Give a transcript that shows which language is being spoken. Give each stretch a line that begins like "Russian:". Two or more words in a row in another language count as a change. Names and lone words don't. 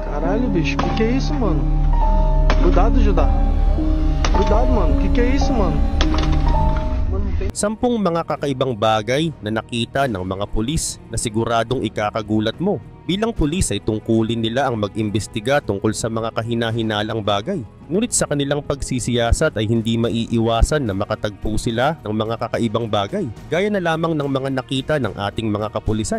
Portuguese: Caralho, bicho, que é isso, mano? Cuidado, Judá. Cuidado, mano. Que é isso, mano?
Filipino: Sampung mga kakaibang bagay na nakita ng mga pulis na siguradong ikakagulat mo. Bilang pulis ay tungkulin nila ang mag-imbestiga tungkol sa mga kahinahinalang bagay. Ngunit sa kanilang pagsisiyasat ay hindi maiiwasan na makatagpo sila ng mga kakaibang bagay, gaya na lamang ng mga nakita ng ating mga kapulisan.